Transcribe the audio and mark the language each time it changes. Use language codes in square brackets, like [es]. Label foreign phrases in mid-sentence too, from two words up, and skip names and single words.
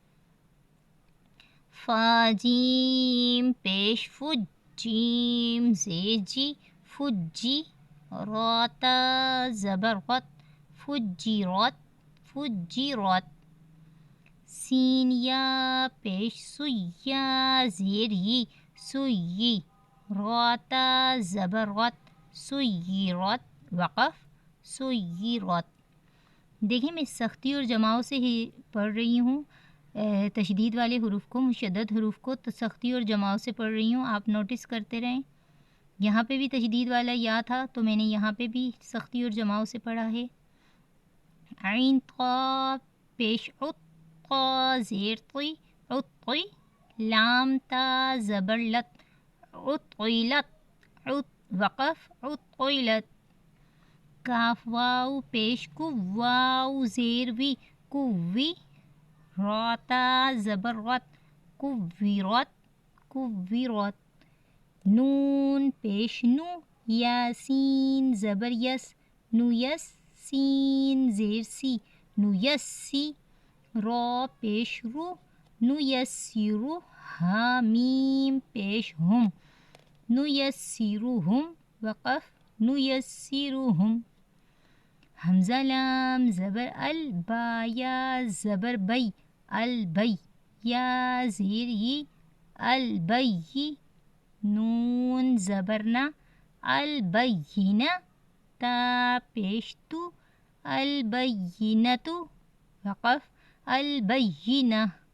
[ur] فا جیم پیش فج، جیم زیر جی فجی، راتا زبر غت فجی رات فجی رات، سین یا پیش سویا زیر یی سویی، راتا زبر غت سویی رات، وقف سویی رات۔ دیکھیں میں سختی اور جماؤں سے ہی پڑھ رہی ہوں، تشدید والے حروف کو، مشدد حروف کو سختی اور جماؤں سے پڑھ رہی ہوں، آپ نوٹس کرتے رہیں۔ یہاں پہ بھی تشدید والا یا تھا تو میں نے یہاں پہ بھی سختی اور جماؤں سے پڑھا ہے۔ عین طا پیش عط، قا زیر طی عطی، لام تا زبر لت عطیلت، وقف عطیلت، کاف واو پیش کو، واو زیر وی کوی، راتا زبر غت کویرات کویرات، نون پیش نو، یاسین زبر یس نو یس، سین زیر سی نو یس سی، را پیش رو نو یسیرو، حامیم پیش ہم نو یسیروہم، وقف نو یسیروہم، حمزہ لام زبر ال، با یا زبر بی البی، یا زیر یی البی، نون زبر نا البینہ، تا پیش تو البینۃ، وقف البینہ،